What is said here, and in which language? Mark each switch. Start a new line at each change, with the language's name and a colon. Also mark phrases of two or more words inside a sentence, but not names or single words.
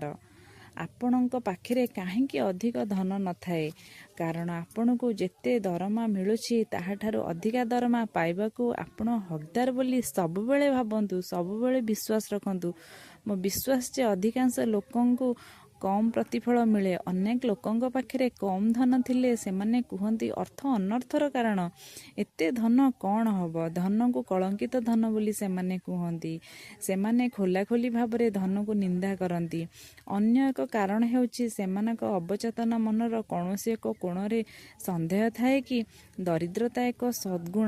Odia: ଆପଣକ ପାଖରେ କାହିଁକି ଅଧିକ ଧନ ନ ଥାଏ, କାରଣ ଆପଣ କୁ ଯେତେ ଦରମା ମିଳୁଛି ତାହାଠାରୁ ଅଧିକା ଦରମା ପାଇବାକୁ ଆପଣ ହକଦାର ବୋଲି ସବୁବେଳେ ଭାବନ୍ତୁ, ସବୁବେଳେ ବିଶ୍ୱାସ ରଖନ୍ତୁ। ମୋ ବିଶ୍ୱାସ ଯେ ଅଧିକାଂଶ ଲୋକଙ୍କୁ କମ୍ ପ୍ରତିଫଳ ମିଳେ। ଅନେକ ଲୋକଙ୍କ ପାଖରେ କମ୍ ଧନ ଥିଲେ ସେମାନେ କୁହନ୍ତି ଅର୍ଥ ଅନର୍ଥର କାରଣ। ଏତେ ଧନ କ'ଣ ହବ? ଧନକୁ କଳଙ୍କିତ ଧନ ବୋଲି ସେମାନେ କୁହନ୍ତି। ସେମାନେ ଖୋଲାଖୋଲି ଭାବରେ ଧନକୁ ନିନ୍ଦା କରନ୍ତି। ଅନ୍ୟ ଏକ କାରଣ ହେଉଛି ସେମାନଙ୍କ ଅବଚେତନ ମନର କୌଣସି ଏକ କୋଣରେ ସନ୍ଦେହ ଥାଏ କି ଦରିଦ୍ରତା ଏକ ସଦ୍ଗୁଣ।